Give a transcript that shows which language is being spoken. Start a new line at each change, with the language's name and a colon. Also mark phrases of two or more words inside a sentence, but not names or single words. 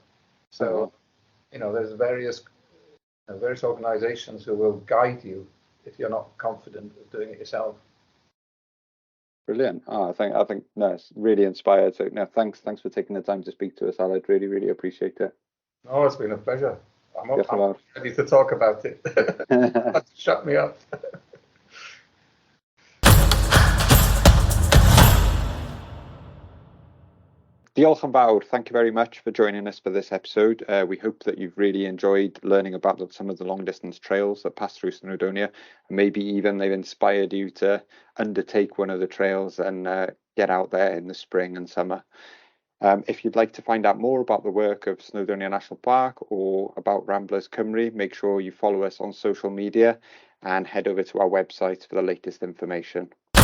English: So there's various organisations who will guide you if you're not confident of doing it yourself. Brilliant. I think no, it's really inspired. So no, thanks for taking the time to speak to us, Al. I'd really, really appreciate it. Oh, it's been a pleasure. I'm ready to talk about it. Shut me up.
Welsh: Diolch yn fawr.
English: Thank you very much for joining us for this episode. We hope that you've really enjoyed learning about some of the long distance trails that pass through Snowdonia. Maybe even they've inspired you to undertake one of the trails and get out there in the spring and summer. If you'd like to find out more about the work of Snowdonia National Park or about Ramblers Cymru, make sure you follow us on social media and head over to our website for the latest information.